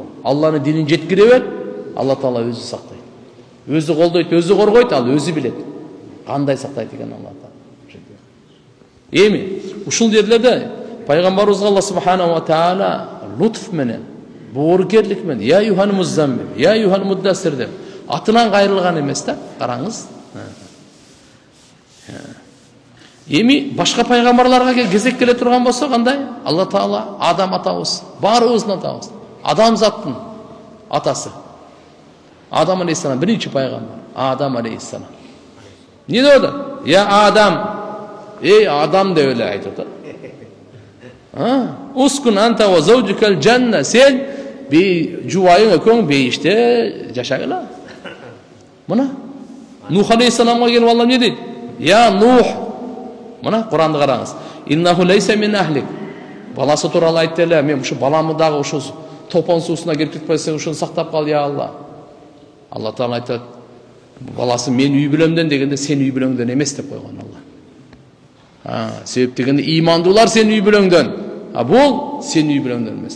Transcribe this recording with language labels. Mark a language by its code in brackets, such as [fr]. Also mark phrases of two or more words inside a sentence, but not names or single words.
[ky] Алланын динин жеткире бер, Алла Таала өзү сактайт. Өзү колдойт, өзү коргойт, ал өзү билет. Кандай сактайт экен Алла Таала. Эми ушул жерлерде пайгамбарыбызга Алла [ar] سبحانه وتعالى [ky] лутф менен, боорукерлик менен, [ar] يا أيها المزمل يا أيها المدثر [ky] деп атынан кайрылган эмес да, караңыз. Эми башка пайгамбарларга кезек келе турган болсо кандай? Алла Таала Адам атабыз, баарыбыздын атабыз, адамзаттын атасы. Адам алейхиссалам биринчи пайгамбар, Адам алейхиссалам. Не деп атат? Я Адам, ey Адам деп эле айтып атат. [ar] اسكن أنت وزوجك الجنة, [ky] сен жубайың экөөң бейиште жашагыла. Мына Нух алейхиссаламга келип Алла эмне дейт? [ar] يا نوح. [ky] Мына Куранды караңыз. [ar] إنه ليس من أهلك. [ky] Баласы тууралуу айтты эле, мен ушу баламы дагы ушу топон суусуна кирип кетпесең, ушуну сактап кал я Алла. Алла Таала айтат, баласы мен үй бүлөмдөн дегенде сен үй бүлөңдөн эмес деп койгон Алла. Себеп дегенде имандуулар сен үй бүлөңдөн. Бул сен үй бүлөңдөн эмес.